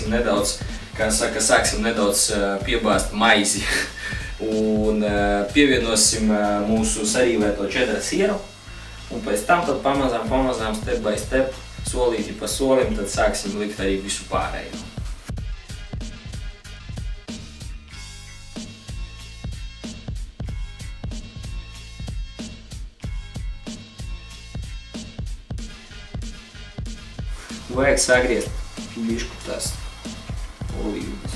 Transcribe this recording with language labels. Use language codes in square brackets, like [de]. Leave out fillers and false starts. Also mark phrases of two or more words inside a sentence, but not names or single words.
[lv] nedaudz, kā saka, sāksim nedaudz piebāzt maizi un pievienosim mūsu sarīvēto čedra sieru, un pēc tam tad pamazām, [en] step by step, [lv] solīti pa solim, tad sāksim likt arī visu pārējo. Vajag sagriezt bišku tās olīvas.